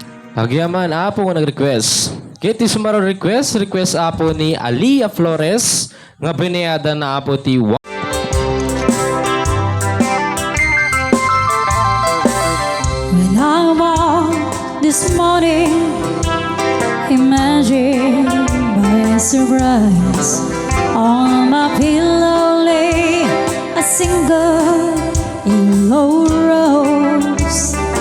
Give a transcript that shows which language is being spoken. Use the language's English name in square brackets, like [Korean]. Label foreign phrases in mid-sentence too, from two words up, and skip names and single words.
[Iloko] Agyaman apo nga nag-request. Kiti sumaro request apo ni Alia Flores nga binayada na apo ti [English] When I woke this morning, imagine by surprise, on my pillow lay a single yellow rose.